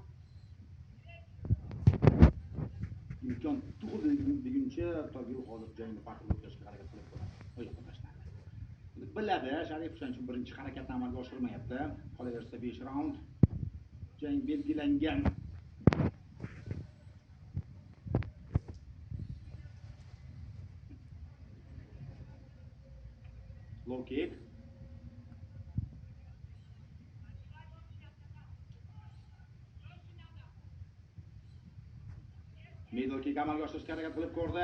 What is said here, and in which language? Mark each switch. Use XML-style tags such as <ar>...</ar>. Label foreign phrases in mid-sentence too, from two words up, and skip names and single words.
<uz>Imkon tug'ilguncha Tog'il hozir jangni farqli o'tkazishga harakat qilib ko'radi. Oyoqqa tashladi. Biladi, Sharif shuning uchun birinchi harakatni amalga oshirmayapti. Qolaversa 5 raund jang belgilangan.</uz> <en>Low kick. Middle kick</en> <uz>amalga oshirishga harakat qilib ko'rdi.</uz>